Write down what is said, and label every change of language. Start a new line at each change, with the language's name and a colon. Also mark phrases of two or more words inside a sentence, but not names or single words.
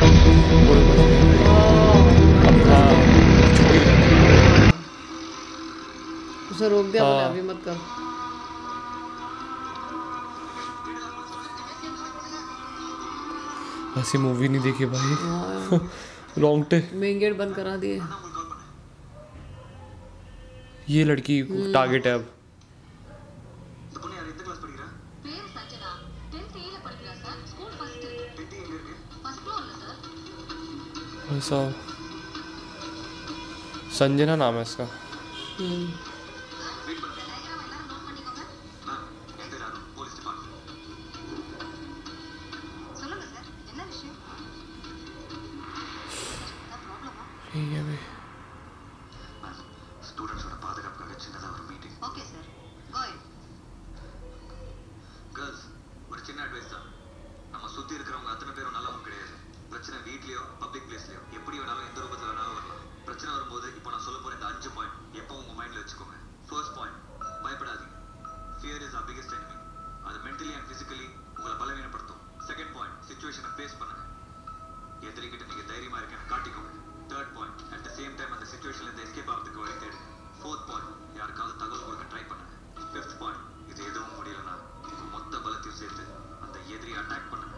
Hindi: उसे रोक दिया बोले अभी मत कर ऐसी मूवी नहीं देखी भाई रोंगटे मेन गेट बंद करा दिए ये लड़की टारगेट है अब
Tamil: இந்த பொண்ணு யார்? எந்த கிளாஸ் படிக்கிறா? பேர் சஞ்சனா. 10th A ல படிக்கிறா சார்.
English: school first.
Tamil: 10th எங்கே இருக்கு?
English: first floor
Tamil: சார்.
Hindi: ऐसा संजना नाम है इसका
Tamil: வெயிட் பண்ணு. டயக்ராம் எல்லாரும் நோட் பண்ணிக்கோங்க. மேம் என் பேர் அருண்,
English: police department.
Tamil: சொல்லுங்க சார். என்ன விஷயம்? ப்ராப்ளமா?
Hindi: ठीक है भाई
Tamil: மேம் ஸ்டூடெண்ட்ஸோட பாதுகாப்புக்காக சின்னதாக ஒரு மீட்டிங். ஓகே சார்.
English: go ahead.
Tamil: கேர்ள்ஸ் ஒரு சின்ன அட்வைஸ் தான். நம்ம சுற்றி இருக்கிறவங்க அத்தனை பேரும் நல்லவங்க கிடையாது. பிரச்சனை வீட்லேயோ
English: public place
Tamil: எப்படி வேணாலும் எந்த ரூபத்தில் வேணாலும் வரலாம். பிரச்சனை வரும்போது இப்போ நான் சொல்ல போகிற இந்த 5 பாயிண்ட் எப்போ உங்கள் மைண்டில் வச்சுக்கோங்க.
English: first point,
Tamil: பயப்படாதீங்க.
English: fear is our biggest enemy.
Tamil: அது
English: mentally and physically
Tamil: உங்களை பலவீனப்படுத்தும்.
English: second point, situation face
Tamil: பண்ணுங்க. எதிரிக்கிட்ட நீங்கள் தைரியமாக இருக்கேன்னு காட்டிக்கோங்க.
English: third point, at the same time
Tamil: அந்த சிச்சுவேஷன்லேருந்து எஸ்கேப் ஆகிறதுக்கு வழி தேடுங்க.
English: fourth point,
Tamil: யாருக்காவது தகவல் கொடுக்க ட்ரை பண்ணுங்க.
English: fifth point,
Tamil: இது எதுவும் முடியலன்னா உங்கள் மொத்த பலத்தையும் சேர்த்து அந்த எதிரியை அட்டாக் பண்ணுங்க.